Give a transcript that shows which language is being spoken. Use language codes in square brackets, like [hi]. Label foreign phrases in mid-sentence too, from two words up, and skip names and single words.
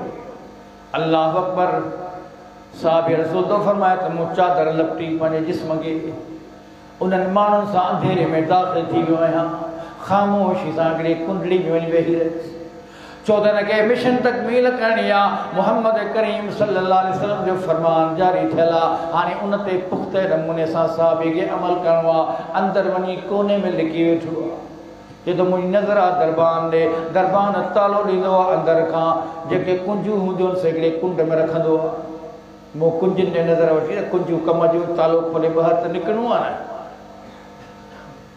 [ar] الله أكبر. [sd] साहिब रसूल तो फरमाए त मूं चादर लपटी पंहिंजे जिस्म खे उन्हनि माण्हुनि सां अंधेरे में दाख़िल थी वियो आहियां, ख़ामोशी सां हिकिड़ी कुंडली में वञी वेही रहियसि। छो त हिनखे मिशन तकमील करणी आहे। मुहम्मद करीम [ar] صلى الله عليه وسلم [sd] जो फरमान जारी थियल आहे। हाणे उन ते पुख़्ते नमूने सां साहिब खे अमल करिणो आहे। अंदरि वञी कोने में लिकी वेठो आहे, जे त मुंहिंजी नज़र आहे दरबान ॾे। दरबान तालो ॾींदो आहे अंदरि खां, जेके कुंजूं हूंदियूं आहिनि से हिकिड़े कुंड में रखंदो आहे। मूं कुंजनि जे नज़र वठी त कुंजूं कम जो तालो खोले ॿाहिरि त निकिरणो आहे न।